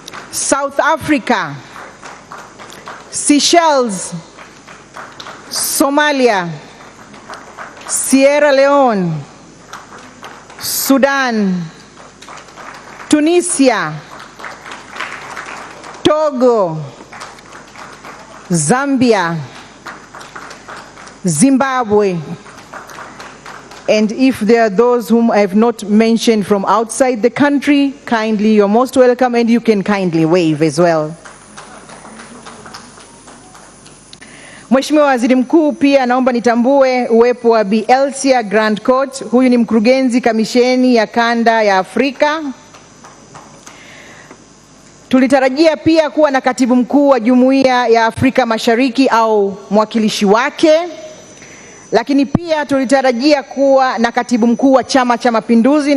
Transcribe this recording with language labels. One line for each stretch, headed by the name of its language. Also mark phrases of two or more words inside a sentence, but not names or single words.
English: South Africa, Seychelles, Somalia, Sierra Leone, Sudan, Tunisia, Togo, Zambia, Zimbabwe, and if there are those whom I have not mentioned from outside the country, kindly, you're most welcome, and you can kindly wave as well.
Swahili: Mheshimiwa Waziri Mkuu, pia naomba nitambue uwepo wa Bi Elsia Grandcourt. Huyu ni mkurugenzi kamisheni ya kanda ya Afrika. Tulitarajia pia kuwa na katibu mkuu wa Jumuiya ya Afrika Mashariki au mwakilishi wake, lakini pia tulitarajia kuwa na katibu mkuu wa Chama cha Mapinduzi.